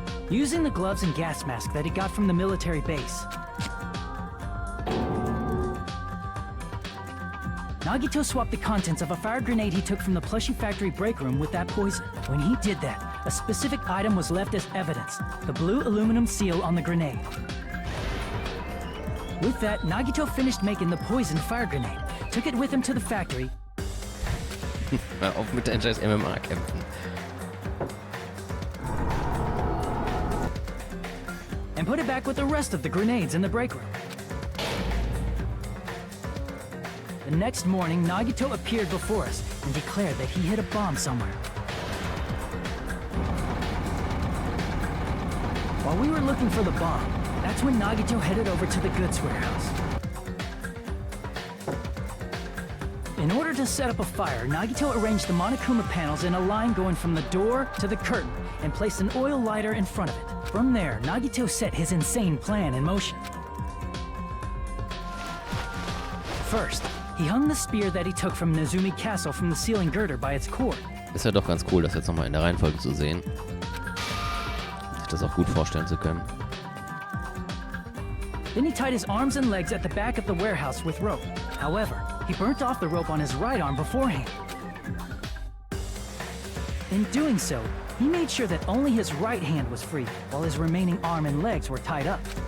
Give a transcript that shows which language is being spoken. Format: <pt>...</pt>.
<en>Using the gloves and gas mask that he got from the military base, Nagito swapped the contents of a fire grenade he took from the plushie factory break room with that poison. When he did that, a specific item was left as evidence, the blue aluminum seal on the grenade. With that, Nagito finished making the poisoned fire grenade, took it with him to the factory.</en> <de>Hör auf mit deinen scheiß MMA-Kämpfen.</de> <en>And put it back with the rest of the grenades in the break room. The next morning, Nagito appeared before us and declared that he hid a bomb somewhere. While we were looking for the bomb, that's when Nagito headed over to the goods warehouse. In order to set up a fire, Nagito arranged the Monokuma panels in a line going from the door to the curtain and placed an oil lighter in front of it. From there, Nagito set his insane plan in motion. First, he hung the spear that he took from Nezumi Castle from the ceiling girder by its cord.</en> <de>Ist ja doch ganz cool, das jetzt nochmal in der Reihenfolge zu sehen. Sich das auch gut vorstellen zu können.</de> <en>Then he tied his arms and legs at the back of the warehouse with rope. However, he burnt off the rope on his right arm beforehand. In doing so, he made sure that only his right hand was free, while his remaining arm and legs were tied up.</en>